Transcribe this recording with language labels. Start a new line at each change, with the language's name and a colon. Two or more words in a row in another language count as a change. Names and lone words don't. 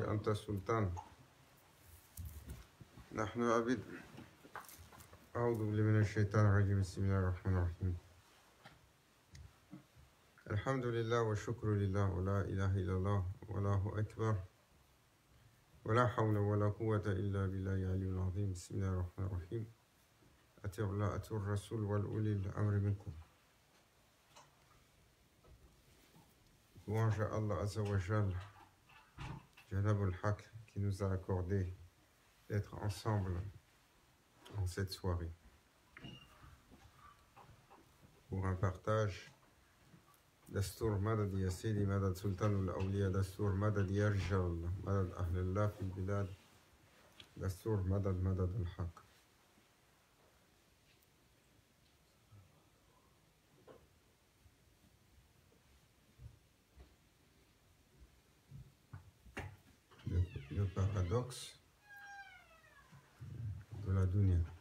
Arabic: السلطان نحن عبيد أعوذ بالله من الشيطان الرجيم بسم الله الرحمن الرحيم الحمد لله والشكر لله ولا إله إلا الله والله أكبر ولا حول ولا قوة إلا بالله العلي العظيم بسم الله الرحمن الرحيم أطيعوا الله أطيعوا الرسول والأولي الأمر منكم.
French: Louange à Allah
Arabic: عز وجل، جناب الحق,
French: qui nous a accordé d'être ensemble en cette soirée pour un partage
Arabic: دستور مدد يا سيدي مدد سلطان الأولياء، دستور مدد يا رجال، مدد أهل الله في البلاد، دستور مدد مدد الحق.
French: Le paradoxe de la dunya.